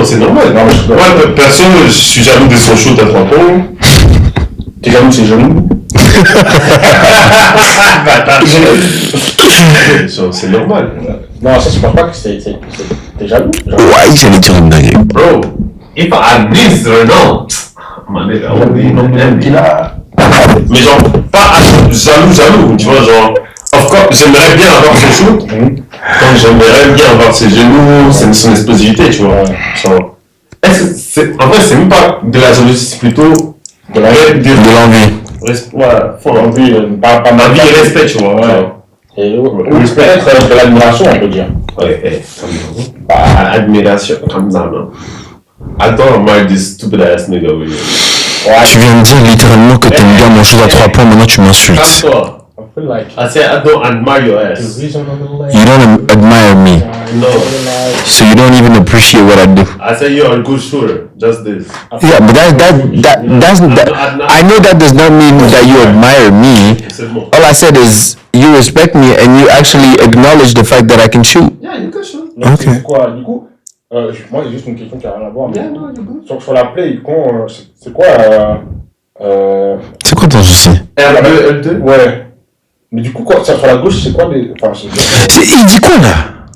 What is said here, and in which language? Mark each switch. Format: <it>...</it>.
<fr>C'est normal. Non, Moi, perso, je suis jaloux de son shoot à 3 points. T'es jaloux, c'est jaloux. C'est normal. Non, ça, je pense pas que t'es jaloux. Genre, Ouais, j'allais dire une dinguerie.</fr> <en>Bro, if I miss or no, man, I won't be</en> <fr>qu'il a. mais genre, pas jaloux, tu vois, genre, of course, j'aimerais bien avoir son shoot, comme j'aimerais bien avoir ses genoux, son explosivité, tu vois. Genre, est-ce que en vrai, c'est même pas de la jalousie, c'est plutôt de l'envie. Voilà, faut Envie, pas envie et respect, tu vois. Ouais. Genre. Et peut-être de l'admiration, on peut dire. Ouais, admiration, comme ça, non.</fr> <en>I don't admire this stupid ass nigga over here.</en> <fr>Tu viens de dire littéralement que t'aimes bien mon shoot à 3 points, maintenant tu m'insultes. Calme-toi.</fr> <en>I feel like I said I don't admire your ass. You don't admire me, No. so you don't even appreciate what I do. I said you're a good shooter. Just this. Yeah, but that's I know that does not mean that you admire me.</en> <fr>C'est bon.</fr> <en>All I said is you respect me and you actually acknowledge the fact that I can shoot. Yeah, you can shoot.</en> <fr>Donc, Ok. c'est quoi, du coup, moi, j'ai juste une question qui n'a rien à voir. Mais sur la play, c'est quoi C'est quoi ton souci? R2, L2. Ouais. Mais du coup, sur la gauche, c'est quoi les. Enfin, Il dit quoi là?</fr>